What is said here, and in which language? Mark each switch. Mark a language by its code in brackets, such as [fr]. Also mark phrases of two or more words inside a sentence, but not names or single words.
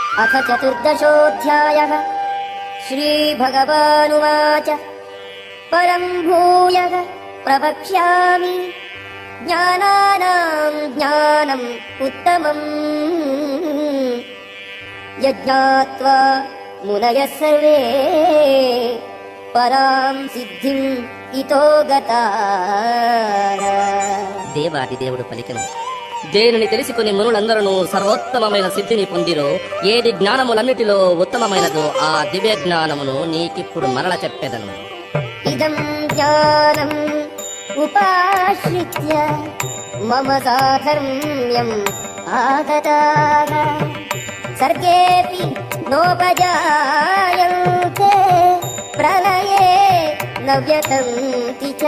[sa] अथ चतुर्दशोऽध्यायः। श्रीभगवानुवाच परं भूयः प्रवक्ष्यामि ज्ञानानां ज्ञानम् उत्तमम् यज्ञात्वा मुनयः सर्वे పరాం సిద్ధిం ఇతో గతాః. [te] దేవాది దేవుడు పలికెను, దేనిని తెలుసుకుని మునులందరూ సర్వోత్తమమైన సిద్ధిని పొందిరో, ఏది జ్ఞానములన్నిటిలో ఉత్తమమైనదో ఆ దివ్య జ్ఞానమును నీకిప్పుడు మరల చెప్పెదను. [sa] ఇదం జ్ఞానం ఉపాశ్రిత్య మమ సాధర్మ్యం ఆగతాః సర్గేపి నోపజాయంతే ప్రళయే నవ్యతంతి చ.